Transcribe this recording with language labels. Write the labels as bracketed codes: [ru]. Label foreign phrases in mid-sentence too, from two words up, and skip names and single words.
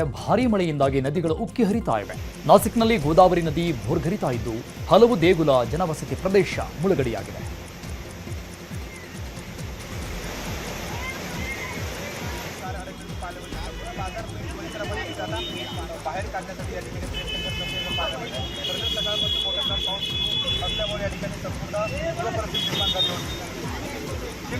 [kn] ಭಾರೀ ಮಳೆಯಿಂದಾಗಿ ನದಿಗಳು ಉಕ್ಕಿ ಹರಿತಾ ಇವೆ. ನಾಸಿಕ್ನಲ್ಲಿ ಗೋದಾವರಿ ನದಿ ಭೋರ್ಗರಿತಾ ಇದ್ದು ಹಲವು ದೇಗುಲ, ಜನವಸತಿ ಪ್ರದೇಶ ಮುಳುಗಡೆಯಾಗಿದೆ. [mr] बाहेर काढण्यासाठी या ठिकाणी प्रयत्न करत असलेलं पाहायला मिळतं. परंतु सकाळपासून मोठा पाऊस असल्यामुळे या ठिकाणी संपूर्ण पूर परिस्थिती निर्माण झाली होती.